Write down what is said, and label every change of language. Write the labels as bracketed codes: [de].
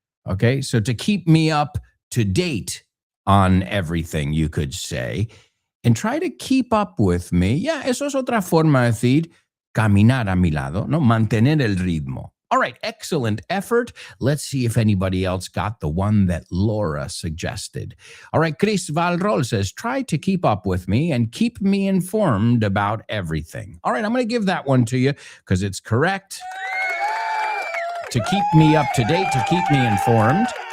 [en] Okay, so to keep me up to date on everything, you could say, and try to keep up with me. [es] Yeah, eso es otra forma de decir caminar a mi lado, no, mantener el ritmo. [en] All right, excellent effort. Let's see if anybody else got the one that Laura suggested. All right, Chris Valrol says, try to keep up with me and keep me informed about everything. All right, I'm going to give that one to you because it's correct. to keep me up to date, to keep me informed.